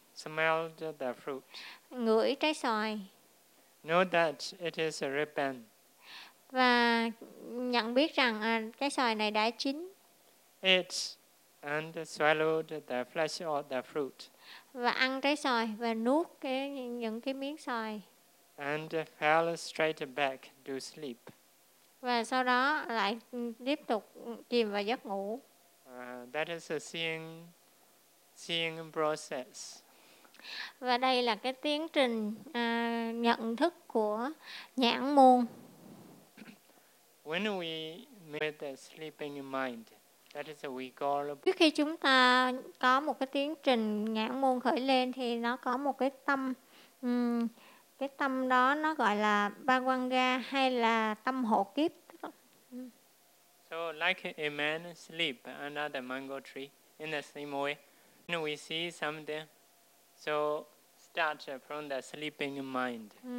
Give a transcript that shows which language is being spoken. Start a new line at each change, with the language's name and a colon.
English: Smelled the fruit.
Vietnamese: Ngửi trái xoài.
English: Know that it is ripened.
Vietnamese: Và nhận biết rằng trái xoài này đã chín.
English: Ate and swallowed the flesh of the fruit.
Vietnamese: Và ăn trái xoài và nuốt những cái miếng xoài.
English: And fell straight back to sleep.
Vietnamese: Và sau đó lại tiếp tục chìm vào giấc ngủ.
English: That is a seeing process.
Vietnamese: Và đây là cái tiến trình nhận thức của nhãn môn.
English: When we meet the sleeping mind, that is we call.
Vietnamese: Trước khi chúng ta có một cái tiến trình nhãn môn khởi lên thì nó có một cái tâm. Cái tâm đó nó gọi là Bhavanga hay là tâm hộ kiếp.
English: So like a man sleep under the mango tree in the same way. When we see something, so start from the sleeping mind.